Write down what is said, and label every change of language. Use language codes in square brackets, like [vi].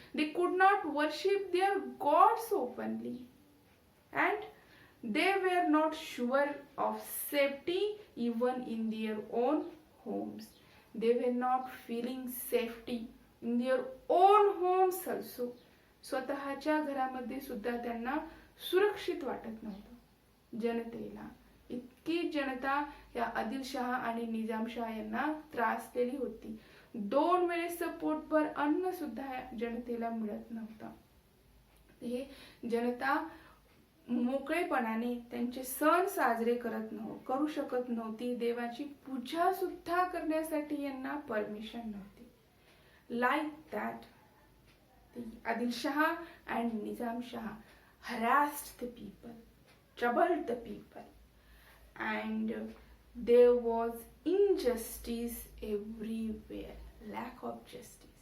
[en] They could not worship their gods openly. And they were not sure of safety even in their own homes. They were not feeling safety in their own homes also. [mr] स्वतःच्या घरामध्ये सुद्धा त्यांना सुरक्षित वाटत नव्हतं. जनतेला इतकी जनता या आदिलशाह आणि निजामशाह यांना त्रासलेली होती. 2 वेळेस पोटभर अन्न सुद्धा जनतेला मिळत नव्हतं. हे जनता मोकळेपणाने त्यांचे सण साजरे करू शकत नव्हती. देवाची पूजा सुद्धा करण्यासाठी यांना परमिशन नव्हती. [en] Like that Adil Shah and Nizam Shah harassed the people, troubled the people, and there was injustice everywhere, lack of justice.